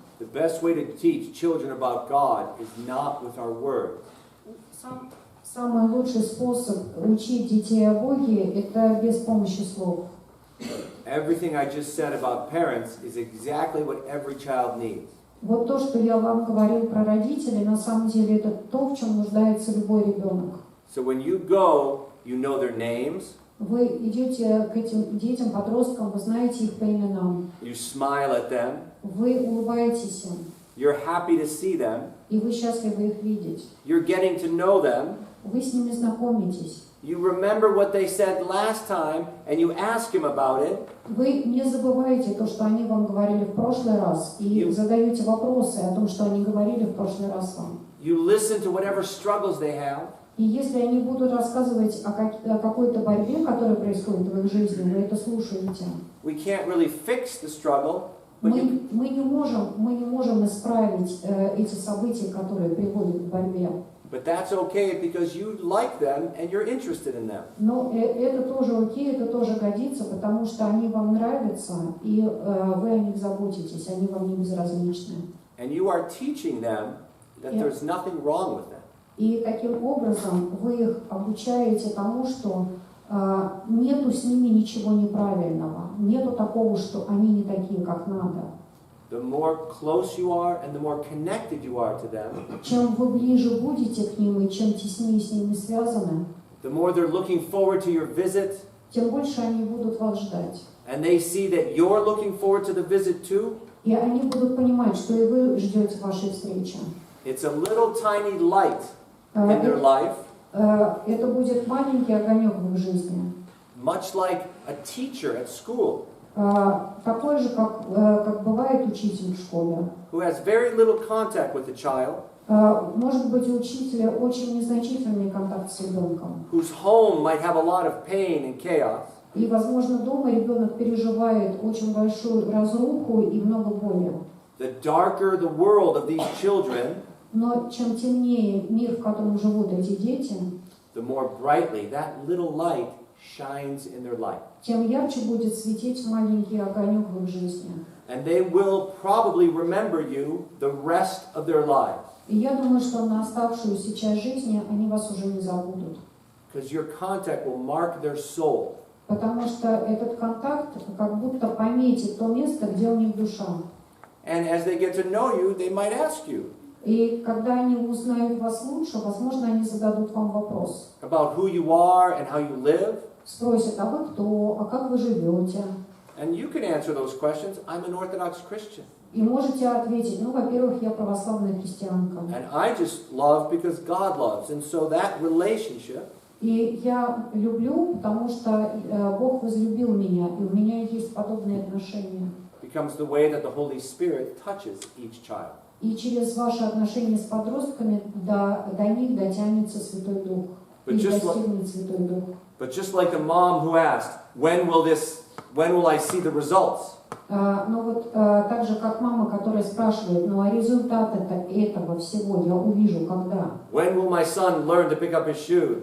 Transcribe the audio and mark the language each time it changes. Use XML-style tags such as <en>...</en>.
<en>The best way to teach children about God is not with our words.</en> <ru>Самый лучший способ учить детей о Боге – это без помощи слов.</ru> <en>Everything I just said about parents is exactly what every child needs.</en> <ru>Вот то, что я вам говорил про родителей, на самом деле это то, в чем нуждается любой ребенок.</ru> <en>So when you go, you know their names.</en> <ru>Вы идете к этим детям, подросткам, вы знаете их по именам.</ru> <en>You smile at them.</en> <ru>Вы улыбаетесь им.</ru> <en>You're happy to see them.</en> <ru>И вы счастливы их видеть.</ru> <en>You're getting to know them.</en> <ru>Вы с ними знакомитесь.</ru> <en>You remember what they said last time, and you ask them about it.</en> <ru>Вы не забываете то, что они вам говорили в прошлый раз, и задаете вопросы о том, что они говорили в прошлый раз вам.</ru> <en>You listen to whatever struggles they have.</en> <ru>И если они будут рассказывать о какой-то борьбе, которая происходит в их жизни, вы это слушаете.</ru> <en>We can't really fix the struggle.</en> <ru>Мы не можем исправить эти события, которые приводят к борьбе.</ru> <en>But that's okay because you like them and you're interested in them.</en> <ru>Но это тоже окей, это тоже годится, потому что они вам нравятся, и вы о них заботитесь, они вам не безразличны.</ru> <en>And you are teaching them that there's nothing wrong with them.</en> <ru>И таким образом вы их обучаете тому, что нету с ними ничего неправильного, нету такого, что они не такие, как надо.</ru> <en>The more close you are and the more connected you are to them,</en> <ru>чем вы ближе будете к ним и чем теснее с ними связаны,</ru> <en>the more they're looking forward to your visit,</en> <ru>тем больше они будут вас ждать.</ru> <en>and they see that you're looking forward to the visit too.</en> <ru>И они будут понимать, что и вы ждете вашей встречи.</ru> <en>It's a little tiny light in their life.</en> <ru>Это будет маленький огонек в их жизни.</ru> <en>Much like a teacher at school.</en> <ru>Такой же, как бывает учитель в школе.</ru> <en>Who has very little contact with the child.</en> <ru>Может быть, у учителя очень незначительный контакт с ребенком.</ru> <en>Whose home might have a lot of pain and chaos.</en> <ru>И, возможно, дома ребенок переживает очень большую разруху и много боли.</ru> <en>The darker the world of these children,</en> <ru>но чем темнее мир, в котором живут эти дети,</ru> <en>the more brightly that little light shines in their life.</en> <ru>Тем ярче будет светить маленький огонек в их жизни.</ru> <en>And they will probably remember you the rest of their lives.</en> <ru>И я думаю, что на оставшуюся часть жизни они вас уже не забудут.</ru> <en>Because your contact will mark their soul.</en> <ru>Потому что этот контакт как будто пометит то место, где у них душа.</ru> <en>And as they get to know you, they might ask you.</en> <ru>И когда они узнают вас лучше, возможно, они зададут вам вопрос.</ru> <en>About who you are and how you live.</en> <ru>Спросят, а вы кто, а как вы живете?</ru> <en>And you can answer those questions. I'm an Orthodox Christian.</en> <ru>И можете ответить, ну, во-первых, я православная христианка.</ru> <en>And I just love because God loves. And so that relationship.</en> <ru>И я люблю, потому что Бог возлюбил меня, и у меня есть подобные отношения.</ru> <en>becomes the way that the Holy Spirit touches each child.</en> <ru>И через ваши отношения с подростками до них дотянется Святой Дух. И достигнет Святой Дух.</ru> <en>But just like a mom who asked, when will I see the results?</en> <ru>Но вот так же, как мама, которая спрашивает, ну а результат этого всего я увижу когда?</ru> <en>When will my son learn to pick up his shoes?</en>